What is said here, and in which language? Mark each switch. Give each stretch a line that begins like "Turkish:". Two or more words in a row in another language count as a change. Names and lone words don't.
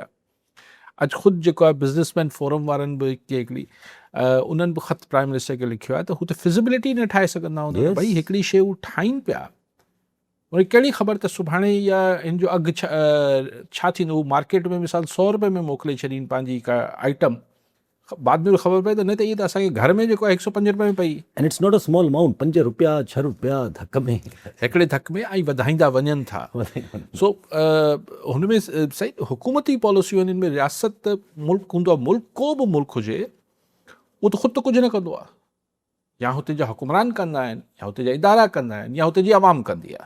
Sindhi: अॼु ख़ुदि जेको आहे
English: businessman forum
Sindhi: वारनि बि हिकिड़ी उन्हनि बि ख़त
English: prime minister
Sindhi: खे लिखियो आहे त हू त फिज़िबिलिटी न ठाहे सघंदा हूंदा भई हिकिड़ी शइ हू ठाहिनि पिया वरी कहिड़ी ख़बर त सुभाणे या हिन जो अघु छा थींदो। हू मार्केट में मिसाल 100 रुपए में मोकिले छॾीनि पंहिंजी का आइटम, बाद में ख़बर पए त न त इहे त असांखे घर में जेको आहे 105 रुपए में पई।
English: And it's not a small amount.
Sindhi: 5 रुपया 6 रुपया धक में हिकिड़े धक में ऐं वधाईंदा वञनि था। सो हुन में सही हुकूमती पॉलिसियूं आहिनि। में रियासत मुल्क हूंदो आहे, मुल्क को बि मुल्क हुजे उहो त ख़ुदि त कुझु न कंदो आहे, या हुते जा हुकुमरान कंदा आहिनि या हुते जा इदारा कंदा आहिनि या हुते जी आवाम कंदी आहे।